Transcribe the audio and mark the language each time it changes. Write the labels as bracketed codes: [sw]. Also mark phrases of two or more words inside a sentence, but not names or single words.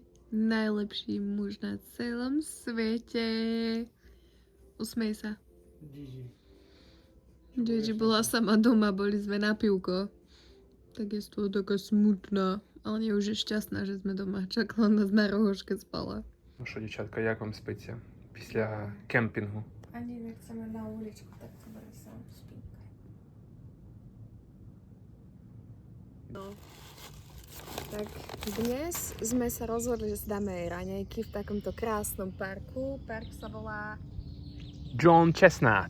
[sk] Najlepší muž na celom svete. Usmej sa. Gigi bola sama doma, boli sme na pivko. Tak je z toho taká smutná. Ale nie už je šťastná, že sme doma. Čakala nás na rohoške, spala. [uk] Ну що, дівчатка, як вам спиться після кемпінгу? [sk] Ani nechceme na uličku, tak to bude sám spínka. No. Tak dnes sme sa rozhodli, že si dáme raňajky v takomto krásnom parku. Park sa volá... John Chestnut.